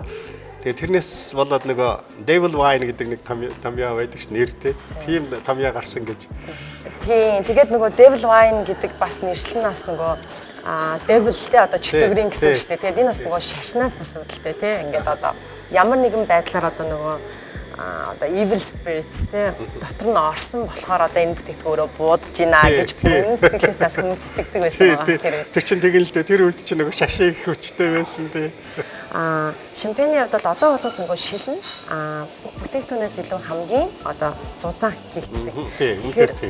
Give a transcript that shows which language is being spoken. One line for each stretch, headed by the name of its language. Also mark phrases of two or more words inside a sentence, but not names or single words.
Mongolian: Тэгээ тэрнээс болоод нөгөө Devil Wine гэдэг нэг томьёо байдаг ш нэртэй. Тийм томьёо гарсан гэж. Тийм. Тэгээд нөгөө Devil Wine гэдэг бас нэршил нь бас нөгөө Devil-тэй одоо чөтгөрийн гэсэн үг шүү дээ. Тэгээд энэ бас нөгөө шашнаас бас үүдэлтэй тий. Ингээд одоо ямар нэгэн байдлаар одоо нөгөө одоо
English: evil spirit
Mongolian: тий дотор нь орсон болохоор одоо энэ бүтээгдэхүүнөө буудаж гинэ гэж бүхэн сэтгэлээс бас хүмүүс итгэдэг байсан байгаа. Тэр чинь тэгэл л дээ тэр үед чинь нөгөө шашин их хүчтэй байсан тий. Шампейны хувьд бол одоо бол нөгөө шилэн бүтээгдэхүүнээс илүү хамгийн одоо зузаан хийгддэг.